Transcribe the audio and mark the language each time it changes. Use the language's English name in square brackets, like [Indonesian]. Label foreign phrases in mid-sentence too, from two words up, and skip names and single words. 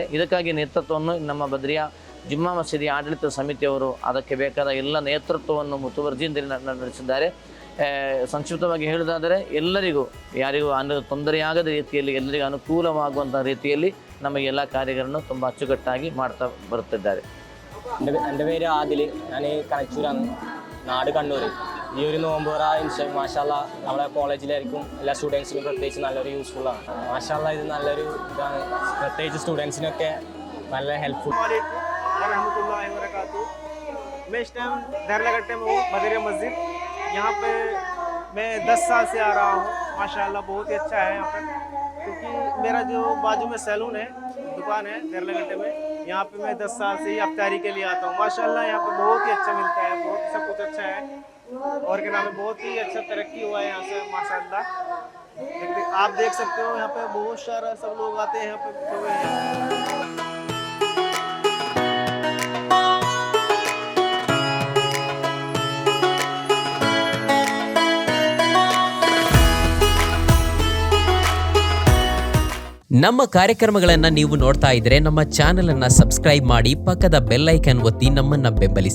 [Kannada] ಇದಕ್ಕಾಗಿ ನೇತೃತ್ವವನ್ನು ನಮ್ಮ ಬದ್ರಿಯಾ ಜುಮ್ಮಾ ಮಸೀದಿ ಆಡಳಿತ ಸಮಿತಿಯವರು ಅದಕ್ಕೆ ಬೇಕಾದ ಎಲ್ಲ ನೇತೃತ್ವವನ್ನು ಮುತುವರ್ಜಿಯಿಂದ ನಡೆಸಿದ್ದಾರೆ. ಸಂಕ್ಷಿಪ್ತವಾಗಿ ಹೇಳುವುದಾದರೆ ಎಲ್ಲರಿಗೂ ಯಾರಿಗೂ ತೊಂದರೆಯಾಗದ ರೀತಿಯಲ್ಲಿ ಎಲ್ಲರಿಗೂ ಅನುಕೂಲವಾಗುವಂಥ ರೀತಿಯಲ್ಲಿ ನಮಗೆ ಎಲ್ಲ ಕಾರ್ಯಗಳನ್ನು ತುಂಬ അച്ചുകെട്ടാಗಿ ಮಾಡ್ತಾ ಬರುತ್ತಿದ್ದಾರೆ. [Malayalam] എൻ്റെ പേര് ആദിൽ, ഞാൻ കനച്ചൂരാണ്, നാട് കണ്ണൂർ. ഈ ഒരു നോമ്പുറ മാഷാല്ല നമ്മളെ കോളേജിലായിരിക്കും എല്ലാ സ്റ്റുഡൻസിനും പ്രത്യേകിച്ച് നല്ലൊരു യൂസ്ഫുള്ളാണ്. മാഷാല്ല ഇത് നല്ലൊരു ഇതാണ്, പ്രത്യേകിച്ച് സ്റ്റുഡൻസിനൊക്കെ നല്ല ഹെൽപ്ഫുൾ. [Hindi] मैं इस टाइम देरलागट्टे में हूँ, बदरिया मस्जिद. यहाँ पे मैं 10 साल से आ रहा हूँ. माशाल्लाह बहुत ही अच्छा है यहाँ पे, क्योंकि मेरा जो बाजू में सैलून है, दुकान है देरलागट्टे में, यहाँ पे मैं 10 साल से ही अफ्तारी के लिए आता हूँ. माशाल्लाह यहाँ पे बहुत ही अच्छा मिलता है, बहुत सब कुछ अच्छा है और क्या नाम है, बहुत ही अच्छा तरक्की हुआ है यहाँ से माशाल्लाह. आप देख सकते हो यहाँ पे बहुत सारा सब लोग आते हैं यहाँ पे. [Kannada] ನಮ್ಮ ಕಾರ್ಯಕ್ರಮಗಳನ್ನು ನೀವು ನೋಡ್ತಾ ಇದ್ರೆ ನಮ್ಮ ಚಾನೆಲ್ ಅನ್ನ ಸಬ್ಸ್ಕ್ರೈಬ್ ಮಾಡಿ, ಪಕ್ಕದ [English] bell icon [Kannada] ಒತ್ತಿ ನಮ್ಮನ್ನ ಬೆಂಬಲಿಸಿ.